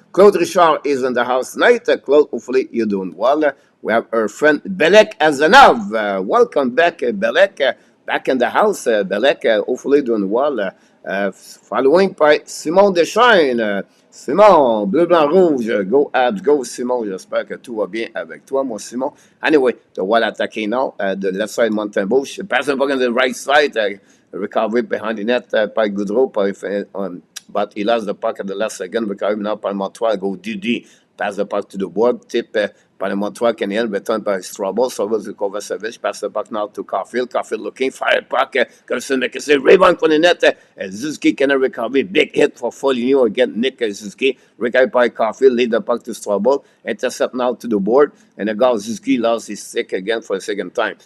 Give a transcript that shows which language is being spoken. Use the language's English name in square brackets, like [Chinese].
[English] Claude Richard is in the house tonight. Claude, hopefully you're doing well. We have our friend Belek Azanov. Welcome back, Belek. Back in the house, Belek. Hopefully doing well. Following by Simon Deschaines. Simon, [French] bleu, blanc, rouge. [English] Go Habs, go Simon. [French] J'espère que tout va bien avec toi, mon Simon. [English] Anyway, the Wild attacking now. The left side, Montembeault. Passing back on the right side. Recovery behind the net by Goudreau, but he lost the puck at the last second. Recovery now by Montreal, go DD, pass the puck to the board, tip by the Montreal Canadiens, return by Strobel, Strobel to Kovacevic, pass the puck now to Caulfield, Caulfield looking, fire puck, Carson make a save, rebound from the net, Zuski cannot recover, big hit for Foligno again, Nick Zuski, recovered by Caulfield, lead the puck to Strobel, intercept now to the board, and the guy Zuski lost his stick again for the second time.